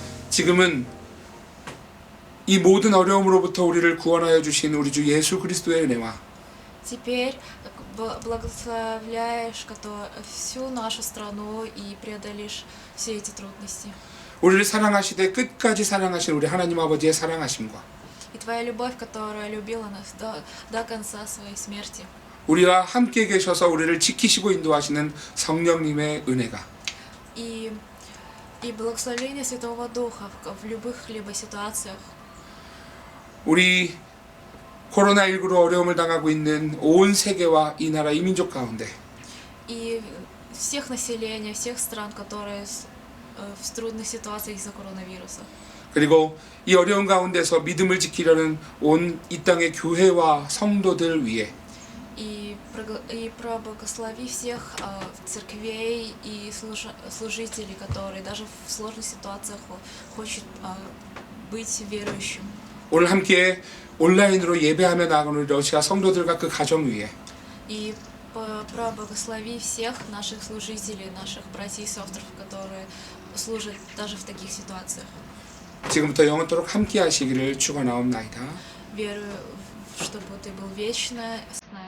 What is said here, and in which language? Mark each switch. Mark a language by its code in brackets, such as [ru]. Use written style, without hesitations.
[ko] 지금은 이 모든 어려움으로부터 우리를 구원하여 주신 우리 주 예수 그리스도의 은혜와 [ru] Теперь благословляешь всю нашу страну и преодолишь все эти трудности. [ko] 우리를 사랑하시되 끝까지 사랑하신 우리 하나님 아버지의 사랑하심과 [ru] И твоя любовь, которая любила нас до конца своей смерти. [ko] 우리와 함께 계셔서 우리를 지키시고 인도하시는 성령님의 은혜가 [ru] И благословение Святого Духа в любых либо ситуациях. [ko] 우리 코로나19로 어려움을 당하고 있는 온 세계와 이 나라 이 민족 가운데 [ru] И всех населения, всех стран, которые в трудных ситуациях из-за коронавируса. [ko] 그리고 이 어려운 가운데서 믿음을 지키려는 온 이 땅의 교회와 성도들 위해 [ru] И благослови всех церквей и служителей, которые даже в сложных ситуациях хотят быть верующим. [ko] 오늘 함께 온라인으로 예배하며 나가는 우리 러시아 성도들과 그 가정 위에 [ru] И благослови всех наших служителей, наших братьев и сестер, которые служат даже в таких ситуациях. [ko] 지금부터 영원토록 함께 하시기를 축원하옵나이다. [ru] Верую, чтобы ты был вечно